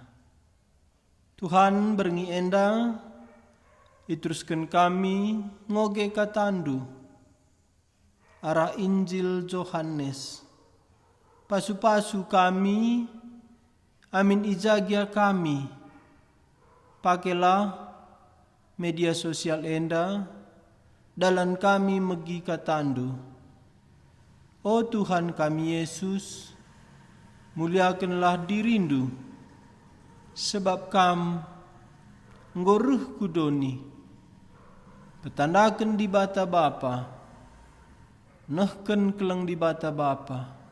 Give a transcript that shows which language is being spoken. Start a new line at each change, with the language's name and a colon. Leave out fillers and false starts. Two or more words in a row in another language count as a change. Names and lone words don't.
Batak Karo: Tuhan berngi enda, iteruskan kami ngoge katandu. Arah Injil Yohanes. Pasu-pasu kami, amin ijagia kami.
Indonesian: Pakailah media sosial
Batak Karo: enda, dalam kami megi katandu. Oh Tuhan kami Yesus, muliakanlah dirindu, sebab kam ngoruh kudoni, petandakan di bata Bapa, nehken keleng di bata Bapa,